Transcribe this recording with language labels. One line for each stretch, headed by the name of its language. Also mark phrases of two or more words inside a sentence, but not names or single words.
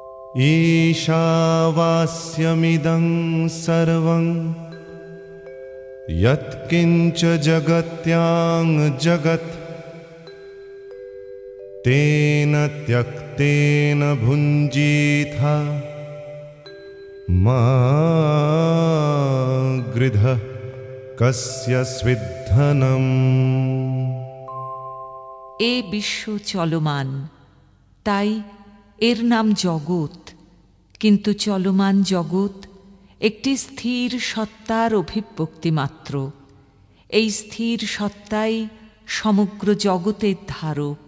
Sanskrit: ईशावास्यमिदं सर्वं यत्किञ्च जगत्यां जगत् तेन त्यक्तेन भुञ्जीथा मा गृधः कस्य स्विद्धनम्।
Bangla: এ বিশ্ব চলমান, তাই এর নাম জগৎ। কিন্তু চলমান জগৎ একটি স্থির সত্তার অভিব্যক্তি মাত্র। এই স্থির সত্তাই সমগ্র জগতের ধারক।